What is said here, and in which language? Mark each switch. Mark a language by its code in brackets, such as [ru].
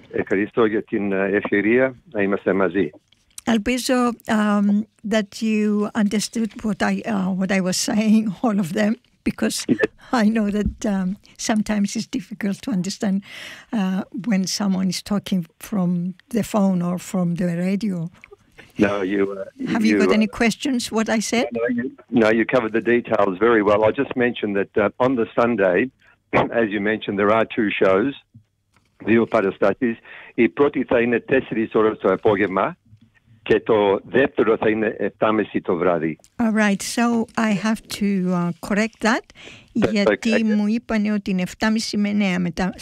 [el] Ευχαριστώ για την ευκαιρία να είμαστε μαζί. Ελπίζω [en] that you understood what I was saying, all of them. Because I know that sometimes it's difficult to understand when someone is talking from the phone or from the radio. No, Have you got any questions, what I said? No, you covered the details very well. I just mentioned that on the Sunday, as you mentioned, there are 2 shows, [el] Δύο Παραστάσεις. Η πρώτη θα είναι 4 ώρες το απόγευμα. Και το δεύτερο θα είναι 7.30 το βράδυ. [en] All right, so I have to correct that, [el] γιατί μου είπανε ότι είναι 7.30 με 9 μετά.